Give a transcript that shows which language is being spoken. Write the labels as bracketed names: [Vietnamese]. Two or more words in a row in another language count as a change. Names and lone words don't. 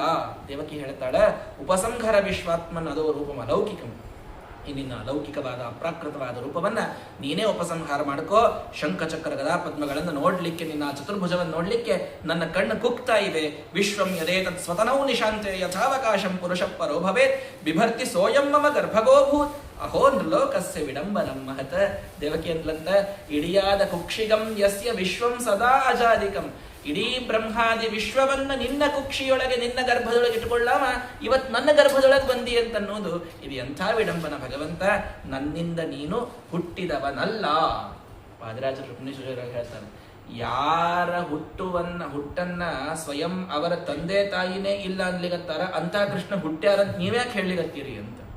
[Kannada] ದೇವಕಿ ಹೇಳ್ತಾಳ, [Sanskrit] ಉಪಸಂಹರ ವಿಶ್ವಾತ್ಮನ್ ಅದೋ ರೂಪಂ ಅಲೌಕಿಕಂ. [Kannada] ಈ ನಿನ್ನ ಅಲೌಕಿಕವಾದ ಅಪ್ರಾಕೃತವಾದ ರೂಪವನ್ನ ನೀನೇ ಉಪಸಂಹಾರ ಮಾಡ್ಕೋ. ಶಂಖಚಕ್ರ ಗದಾ ಪದ್ಮಗಳನ್ನು ನೋಡ್ಲಿಕ್ಕೆ, ನಿನ್ನ ಚತುರ್ಭುಜವನ್ನು ನೋಡ್ಲಿಕ್ಕೆ ನನ್ನ ಕಣ್ಣು ಕುಕ್ತಾ ಇವೆ. [Sanskrit] ವಿಶ್ವಂ ಯದೇತತ್ ಸ್ವತನೌ ನಿಶಾಂತೆ ಯಥಾವಕಾಶಂ ಪುರುಷ ಪರೋ ಭವೇತ್ ಬಿಭರ್ತಿ ಸೋಯಂ ಮಮ ಗರ್ಭಗೋಭೂತ್ ಅಹೋ ನೃಲೋಕಸ್ಯ ವಿಡಂಬನಂ ಮಹತ. [Kannada] ದೇವಕಿ ಅಂತಲಂತ, ಇಡಿಯಾದ [Sanskrit] ಕುಕ್ಷಿಗಂ ಯಸ್ಯ ವಿಶ್ವಂ ಸದಾ ಅಜಾದಿಕಂ. [Kannada] ಇಡೀ ಬ್ರಹ್ಮಾದಿ ವಿಶ್ವವನ್ನ ನಿನ್ನ ಕುಕ್ಷಿಯೊಳಗೆ ನಿನ್ನ ಗರ್ಭದೊಳಗೆ ಇಟ್ಕೊಳ್ಳಾಮ ಇವತ್ತು ನನ್ನ ಗರ್ಭದೊಳಗೆ ಬಂದಿ ಅಂತನ್ನೋದು ಇದು ಎಂಥ ವಿಡಂಬನ ಭಗವಂತ. ನನ್ನಿಂದ ನೀನು ಹುಟ್ಟಿದವನಲ್ಲ. ಪಾದರಾಜರು ರುಕ್ಮಿಣೀಶ್ವರರಾಗಿ ಹೇಳ್ತಾರೆ, ಯಾರ ಹುಟ್ಟನ್ನ ಸ್ವಯಂ ಅವರ ತಂದೆ ತಾಯಿನೇ ಇಲ್ಲ ಅನ್ಲಿಗತ್ತಾರ ಅಂತ ಕೃಷ್ಣ ಹುಟ್ಟ್ಯಾರಂತ ನೀವ್ಯಾಕೆ ಹೇಳಲಿಗತ್ತೀರಿ ಅಂತ.